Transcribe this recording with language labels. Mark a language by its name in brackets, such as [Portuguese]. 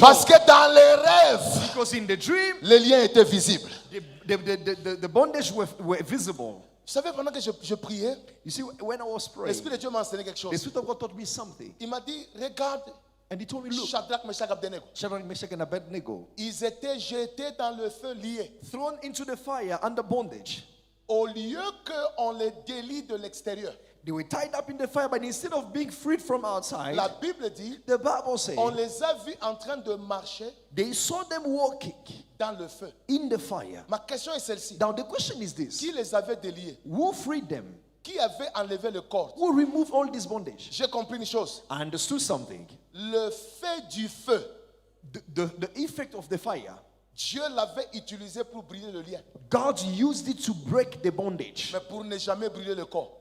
[French] Parce que dans les rêves, [English] Because in the dream, [French] les liens étaient visibles. [English] the bondage were visible. [French] Vous savez, pendant que je priais, [English] You see, when I was praying, [French] l'Esprit de Dieu m'a enseigné quelque [English] the [French] chose. [English] Spirit of God taught me something. [French] Il m'a dit, regarde, [English] And he told me, look, [French] Shadrach, Meshach, Abednego. [English] Shadrach, Meshach, and Abednego, [French] Ils étaient jetés dans le feu liés. [English] thrown into the fire under bondage. [French] Au lieu qu'on les délie de l'extérieur. [English] They were tied up in the fire, but instead of being freed from outside, [French] La Bible dit, [English] the Bible says [French] on les a vus en train de marcher [English] they saw them walking [French] dans le feu. [English] in the fire. [French] Ma question est celle-ci. [English] Now the question is this: [French] Qui les avait déliés? [English] who freed them? [French] Qui avait enlevé le corps? [English] Who removed all this bondage? [French] J'ai compris une chose. [English] I understood something. [French] Le fait du feu, [English] The effect of the fire, [French] Dieu l'avait utilisé pour brûler le lien, [English] God used it to break the bondage, [French] mais pour ne jamais brûler le corps.